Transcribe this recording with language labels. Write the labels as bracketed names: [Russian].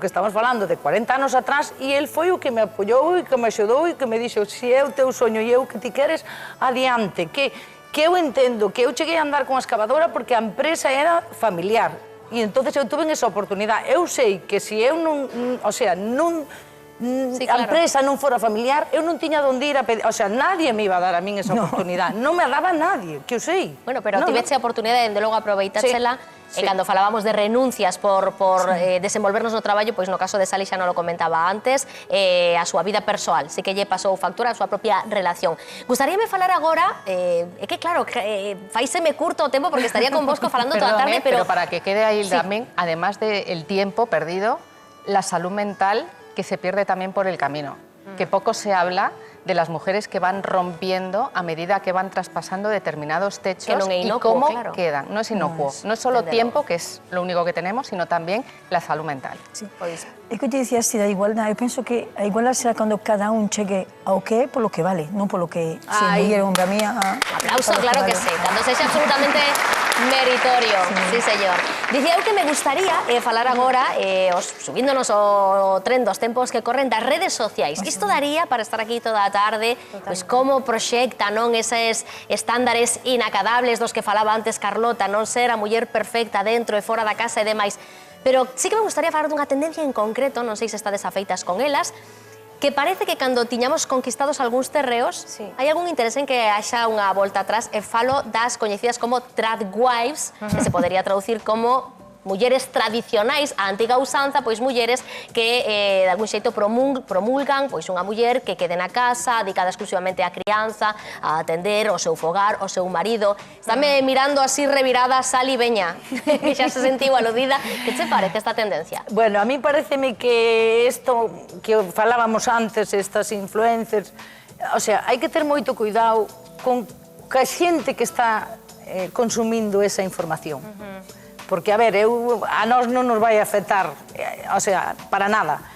[Galician] que estamos falando de 40 anos atrás, e el foi o que me apoiou e que me axudou e que me dixo, se é o teu soño e é o que ti queres, adiante, que eu entendo que eu cheguei a andar con a excavadora porque a empresa era familiar e entonces eu tuve esa oportunidade. Eu sei que se eu non, o sea, non a empresa non fora familiar, eu non tiña onde ir a pedir, o sea, nadie me iba a dar a min esa oportunidade, non me a daba nadie, que eu sei. Bueno, pero tiveche a oportunidade, dende logo, aproveitáchela, e cando falábamos de renuncias por desenvolvernos no traballo, pois no caso de Sally xa non lo comentaba antes, a súa vida persoal, sí que lle pasou factura a súa propia relación. Gustaríame falar agora, é que claro, faíseme curto o tempo porque estaría con vosco falando toda a tarde, pero para que quede aí tamén, [Spanish] además del tiempo perdido, la salud mental que se pierde también por el camino, que poco se habla de las mujeres que van rompiendo a medida que van traspasando determinados techos y cómo quedan. No es inocuo, no es solo tiempo, que es lo único que tenemos, sino tamén la salud mental. [Galician] É que te dicía así da igualdade, eu penso que a igualdade será cando cada un chegue ao que é polo que vale, non polo que se muller ou hombre a mía. Aplauso, claro que sí, cando sexa absolutamente meritorio, sí señor. Dicía eu que me gustaría falar agora, subíndonos o tren dos tempos que corren das redes sociais. Isto daría para estar aquí toda a tarde, pois como proxecta, non, eses estándares inacadables dos que falaba antes Carlota, non ser a muller perfecta dentro e fora da casa e demais. Pero sí que me gustaría falar dunha tendencia en concreto, non sei se estades afeitas con elas, que parece que cando tiñamos conquistados algúns terreos, hai algún interés en que haxa unha volta atrás, e falo das coñecidas como tradwives, que se podería traducir como mulleres tradicionais, a antiga usanza, pois mulleres que de algún xeito promulgan pois unha muller que quede na casa, dedicada exclusivamente á crianza, a atender o seu fogar, o seu marido. Estame mirando así revirada Sali Veña, que xa se sentiu aludida. Que che parece esta tendencia? Bueno, a mí pareceme que isto que falábamos antes, estas influencers, o sea, hai que ter moito cuidado con a xente que está consumindo esa información. Porque, a ver, a nós non nos vai afectar, o sea, para nada.